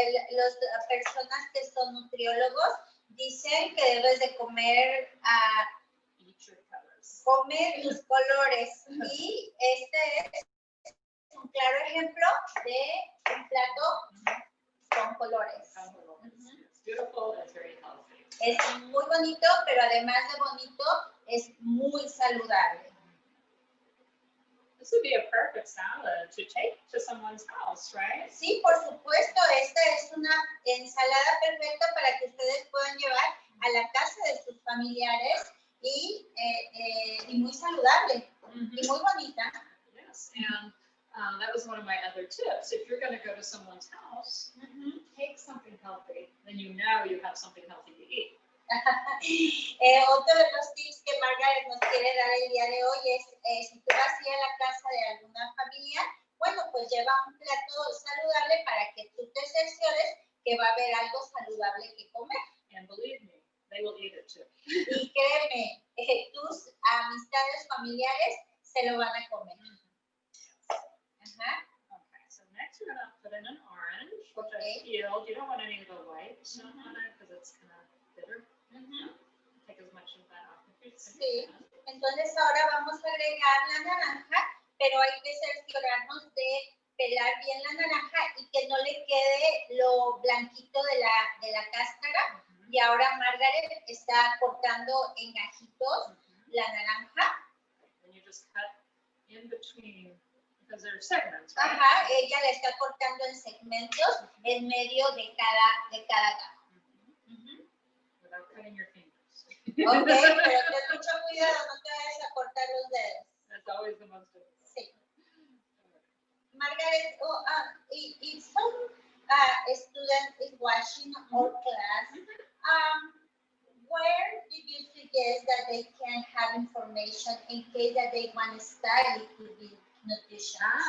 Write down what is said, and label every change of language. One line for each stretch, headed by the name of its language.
Spanish: Las personas que son nutriólogos dicen que debes de comer
English: Eat your colors.
Spanish: Comer tus colores. Y este es un claro ejemplo de un plato con colores.
English: It's beautiful, it's very healthy.
Spanish: Es muy bonito, pero además de bonito, es muy saludable.
English: This would be a perfect salad to take to someone's house, right?
Spanish: Sí, por supuesto, esta es una ensalada perfecta para que ustedes puedan llevar a la casa de sus familiares y muy saludable y muy bonita.
English: Yes, and that was one of my other tips. If you're going to go to someone's house, take something healthy, then you know you have something healthy to eat.
Spanish: Otro de los tips que Margaret nos quiere dar el día de hoy es si tú vas a ir a la casa de alguna familia, bueno, pues lleva un plato saludable para que tú te cerciores que va a haber algo saludable que comer.
English: And believe me, they will eat it too.
Spanish: Y créeme, tus amistades familiares se lo van a comer. Ajá.
English: Okay, so next we're gonna put in an orange, which Okay. I peeled. You don't want any of the white on it because it's kind of bitter. Take as much of that off if you
Spanish: Sí. Entonces ahora vamos a agregar la naranja, pero hay que cerciorarnos de pelar bien la naranja y que no le quede lo blanquito de la cáscara. Y ahora Margaret está cortando en gajitos la naranja.
English: And you just cut in between because they're segments, right?
Spanish: Ajá, ella la está cortando en segmentos en medio de cada gajo.
English: Without cutting your fingers.
Spanish: Ok, pero ten mucho cuidado, no te vayas a cortar los dedos.
English: That's always the most difficult.
Spanish: Sí.
English: Margaret, if some student is watching our class, where did you suggest that they can have information in case that they want to study liquid nutrition?